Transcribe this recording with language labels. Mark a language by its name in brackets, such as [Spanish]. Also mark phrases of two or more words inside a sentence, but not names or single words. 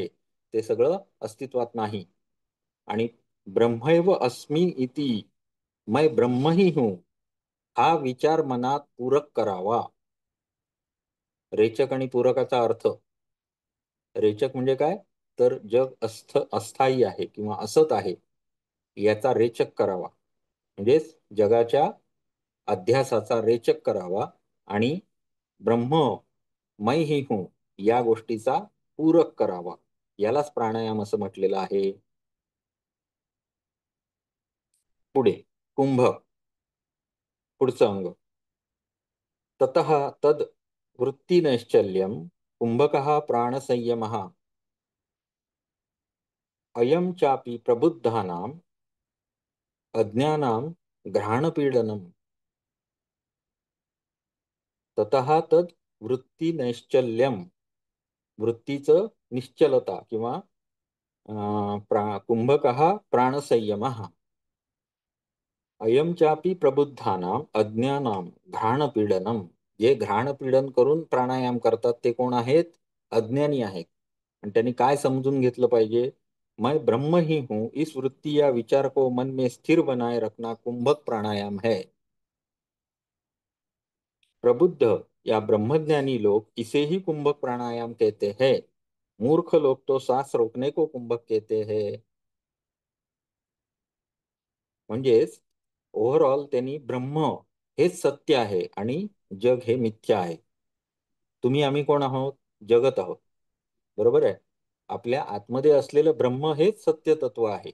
[Marathi] ते सगळं अस्तित्वात नाही. [Sanskrit] आणि ब्रह्मैव अस्मि इति, [Hindi] मैं ब्रह्म ही हूं, [Marathi] हा विचार मनात पूरक करावा. रेचक आणि पूरकाचा अर्थ, रेचक म्हणजे काय, तर जग अस्थायी आहे किंवा असत आहे याचा रेचक करावा, म्हणजेच जगाच्या अध्यासाचा रेचक करावा. आणि [Hindi] ब्रह्म मै ही हूं [Marathi] या गोष्टीचा पूरक करावा. यालाच प्राणायाम असं म्हटलेलं आहे. पुढे कुंभक, पुढचं अंग. [Sanskrit] ततः तद वृत्तिनैश्चल्यं कुंभकः प्राणसंयमः अयं चापि प्रबुद्धानां अज्ञानां घ्राणपीडनम्. ततः तद वृत्तिनैश्चल्यम्, [Marathi] वृत्तीचं निश्चलता किंवा [Sanskrit] कुंभकः प्राणसंयमः अयम चापी प्रबुद्धानाम अज्ञानाम घ्राणपीडनम. [Marathi] जे घ्राणपीडन करून प्राणायाम करतात ते कोण आहेत? अज्ञानी आहेत. आणि त्यांनी काय समजून घेतलं पाहिजे? [Hindi] मैं ब्रह्म ही हूं, इस वृत्ति या विचार को मन में स्थिर बनाए रखना कुंभक प्राणायाम है. प्रबुद्ध या ब्रह्मज्ञानी लोग इसे ही कुंभक प्राणायाम कहते हैं. मूर्ख लोग तो श्वास रोकने को कुंभक कहते हैं. [Marathi] म्हणजेच ओव्हरऑल त्यांनी ब्रह्म हेच सत्य आहे आणि जग हे मिथ्या आहे. तुम्ही आम्ही कोण आहोत? जगत आहोत. बरोबर आहे. आपल्या आतमध्ये असलेलं ब्रह्म हेच सत्य तत्व आहे.